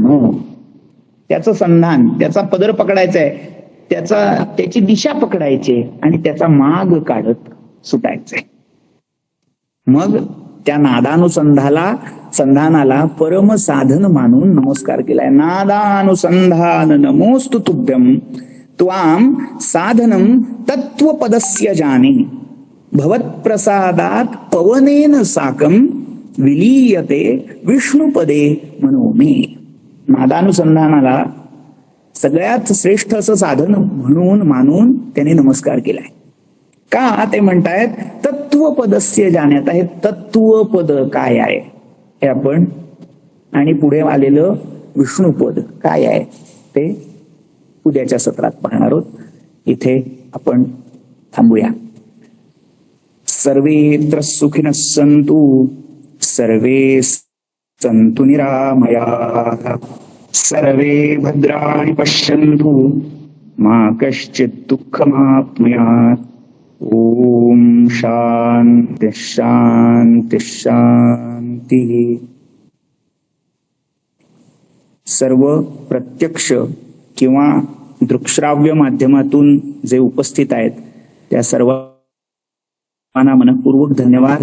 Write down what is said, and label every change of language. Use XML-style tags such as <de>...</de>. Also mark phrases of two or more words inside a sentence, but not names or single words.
<mr>त्याचं संधान, त्याचा पदर पकडायचा आहे, त्याची दिशा पकडायची आणि त्याचा माग काढत सुटायचंय. मग त्या संधानाला परम साधन मानून नमस्कार केलाय.</mr> <sa>नादानुसंधान नमोस्तु तुभ्यं त्वाम साधनम तत्वपदस्य जाने भवत्प्रसादात पवनेन साकम विलीयते विष्णुपदे मनोमे.</sa> <mr>नादानुसंधानाला सगळ्यात श्रेष्ठ असं साधन म्हणून मानून त्याने नमस्कार केलाय. का ते म्हणतायत तत्वपदस्य जाण्यात आहे. तत्वपद काय आहे हे आपण, आणि पुढे आलेलं विष्णुपद काय आहे ते उद्याच्या सत्रात पाहणार आहोत. इथे आपण थांबूया.</mr> <sa>सर्वेत्र सुखिनः सन्तु सर्वे सन्तु निरामयाः सर्वे भद्राणि पश्यन्तु मा कश्चित् दुःखमाप्नुयात्. ओम शांती शांती शांती.</sa> <mr>सर्व प्रत्यक्ष किंवा दृक्श्राव्य माध्यमातून जे उपस्थित आहेत त्या सर्वांना मनपूर्वक धन्यवाद.</mr>